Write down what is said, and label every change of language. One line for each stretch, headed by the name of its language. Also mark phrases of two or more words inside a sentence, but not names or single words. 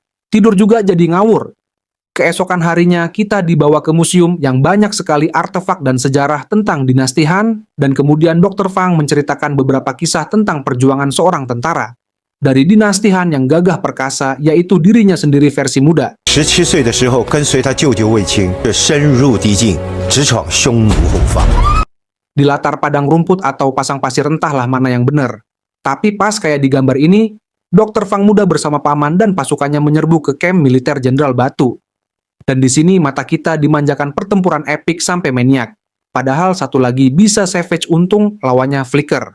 Indonesian: Tidur juga jadi ngawur. Keesokan harinya kita dibawa ke museum yang banyak sekali artefak dan sejarah tentang dinasti Han, dan kemudian Dr. Fang menceritakan beberapa kisah tentang perjuangan seorang tentara dari dinasti Han yang gagah perkasa, yaitu dirinya sendiri versi muda.
Chinese: 17 岁的时候，跟随他舅舅卫青，深入敌境，直闯匈奴后方。
Indonesian: Di latar padang rumput atau pasang pasir, entahlah mana yang benar. Tapi pas kayak di gambar ini, Dr. Fang muda bersama paman dan pasukannya menyerbu ke kamp militer Jenderal Batu. Dan di sini mata kita dimanjakan pertempuran epik sampai maniak. Padahal satu lagi bisa savage, untung lawannya flicker.